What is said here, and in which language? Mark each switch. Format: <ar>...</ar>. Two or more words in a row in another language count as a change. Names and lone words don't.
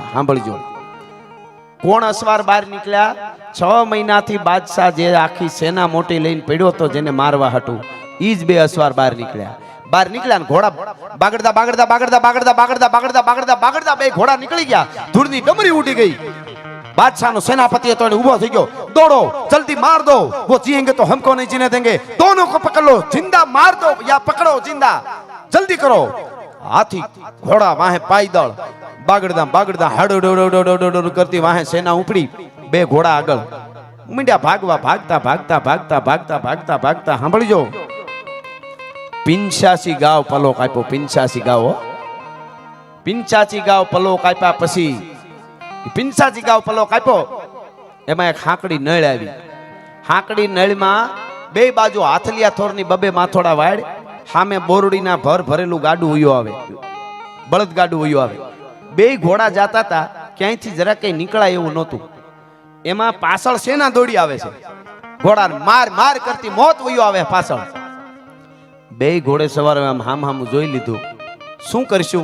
<gu>સાંભળજો, કોણ અસવાર બહાર નીકળ્યા? 6 મહિનાથી બાદશાહ જે આખી સેના મોટી લઈને પડ્યો તો, જેને મારવા હતું, ઈ જ 2 અસવાર બહાર નીકળ્યા. બહાર નીકળ્યા ને ઘોડા બાગડતા બાગડતા બાગડતા બાગડતા બાગડતા બાગડતા બાગડતા બાગડતા 2 ઘોડા નીકળી ગયા. ધૂળની ડમરી ઉડી ગઈ. બાદશાહ સેનાપતિ તો ઊભો થઈ ગયો,</gu> <hi>दौड़ो जल्दी मार दो, वो जिएंगे तो हमको नहीं जीने देंगे, दोनों को पकड़ लो, जिंदा मार दो या पकड़ो जिंदा, जल्दी करो.</hi> <gu>હાથી ઘોડા વાહે પાયદળ બાગડતા બાગડતા હાડો કરતી વાહે સેના ઊપડી. 2 ઘોડા આગળ મીંડ્યા ભાગવા, ભાગતા ભાગતા ભાગતા ભાગતા ભાગતા ભાગતા. સાંભળજો, 85 ગાવ પલો કાપ્યો. 85 ગાવ 85 ગાવ પલો કાપ્યા પછી 85 ગાવ પલો કાપ્યો. એમાં એક હાકડી નળ આવી. હાકડી નળમાં 2 બાજુ હાથલિયા થોરની 2 માથોડા વાડ, સામે बोरડીના ભર ભરેલું ગાડું ઉયો આવે, બળદ ગાડું ઉયો આવે. 2 ઘોડા જાતા હતા, ક્યાંયથી જરા કઈ નીકળાય એવું નહોતું. એમાં પાછળ સેના દોડી આવે છે, ઘોડાને માર માર કરતી મોત ઉયો આવે પાછળ. 2 ઘોડે સવારે આમ હામ હામ જોઈ લીધું, શું કરશું?</gu>